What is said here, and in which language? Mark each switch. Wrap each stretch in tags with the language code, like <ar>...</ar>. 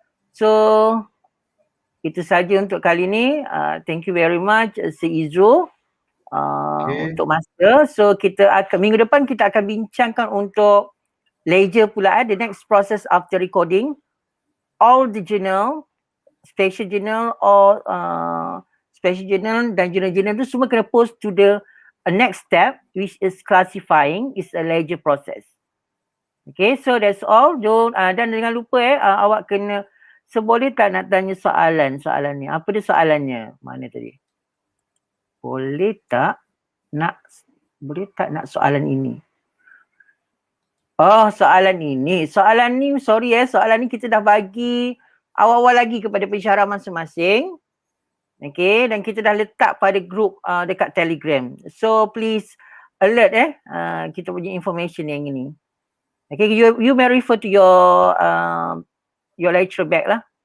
<ms>So itu saja untuk kali ni.</ms> <en>Thank you very much, Sir Izro.</en> <ms>Untuk masa. So kita akan minggu depan kita akan bincangkan untuk ledger pula,</ms> <en>the next process after recording. All the journal, special journal or special journal</en> <ms>dan journal tu semua kena</ms> <en>post to the next step, which is classifying, is a ledger process. Okay, so that's all.</en> <ms>Dan jangan lupa awak kena, seboleh tak nak tanya soalan ni. Apa dia soalannya? Mana tadi? Boleh tak nak soalan ini? Oh, soalan ini. Soalan ni, sorry soalan ni kita dah bagi awal-awal lagi kepada pensyarah masing-masing. Okay, dan kita dah letak pada grup dekat Telegram.</ms> <en>So, please alert</en> <ms>kita punya</ms> <en>information yang ini. Okay, you may refer to your lecture back lah.</en>